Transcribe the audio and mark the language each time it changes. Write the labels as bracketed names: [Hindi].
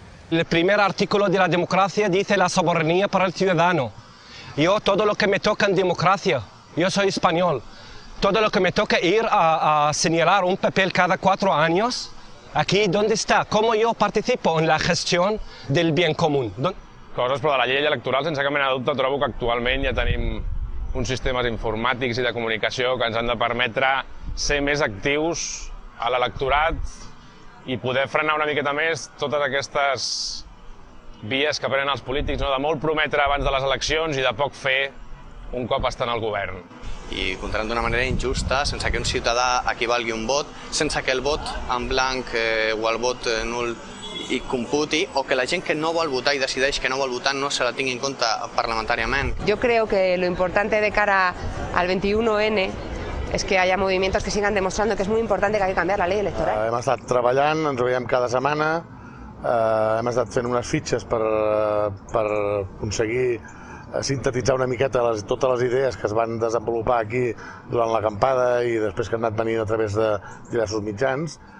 [Spanish] El primer artículo de la democracia dice la soberanía para el ciudadano. Yo, todo lo que me toca en democracia, yo soy español, todo lo que me toca ir a señalar un papel cada 4 años, aquí, ¿dónde está? ¿Cómo yo participo en la gestión del bien común? [Catalan] Coses, però de la llei electoral, sense cap mena de dubte, trobo que actualment ja tenim uns sistemes informàtics i de comunicació que ens han de permetre ser més actius a l'electorat i poder frenar una miqueta més totes aquestes vies que prenen els polítics, no? De molt prometre abans de les eleccions i de poc fer un cop estan al govern. I comptaran d'una manera injusta, sense que un ciutadà equivalgui un vot, sense que el vot en blanc o el vot nul hi computi, o que la gent que no vol votar i decideix que no vol votar no se la tingui en compte parlamentàriament. [Spanish] Yo creo que lo importante de cara al 21N es que haya movimientos que sigan demostrando que es muy importante que hay que cambiar la ley electoral. [Catalan] Hem estat treballant, ens veiem cada setmana, hem estat fent unes fitxes per aconseguir sintetitzar una miqueta totes les idees que es van desenvolupar aquí durant l'acampada i després que han anat venint a través de diversos mitjans.